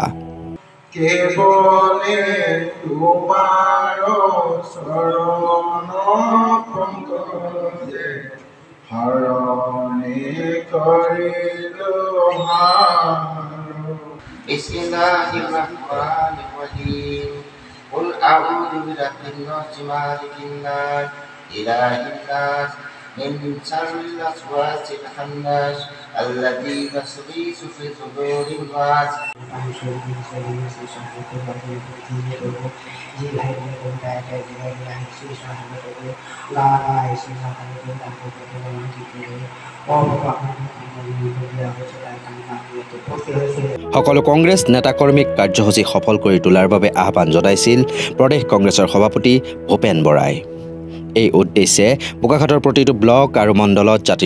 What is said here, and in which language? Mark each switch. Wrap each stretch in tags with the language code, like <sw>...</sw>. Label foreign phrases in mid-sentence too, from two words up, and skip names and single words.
<as>কেৱলে তোমাৰ চৰণ পংকজে হৰণে কৰিলো</as> <ar>بسم الله الرحمن الرحيم قل أعوذ برب الناس ملك الناس إله الناس من شر الوسواس الخناس الذي يوسوس في صدور الناس</ar> <as>সকলো কংগ্ৰেছ নেতাকৰ্মীক কাৰ্যসূচী সফল কৰি তোলাৰ বাবে আহ্বান জনাইছিল প্ৰদেশ কংগ্ৰেছৰ সভাপতি ভূপেন বৰাই এই উদ্দেশ্যে বোকাখাতৰ প্ৰতিটো ব্লক আৰু মণ্ডলত জাতিৰ</as>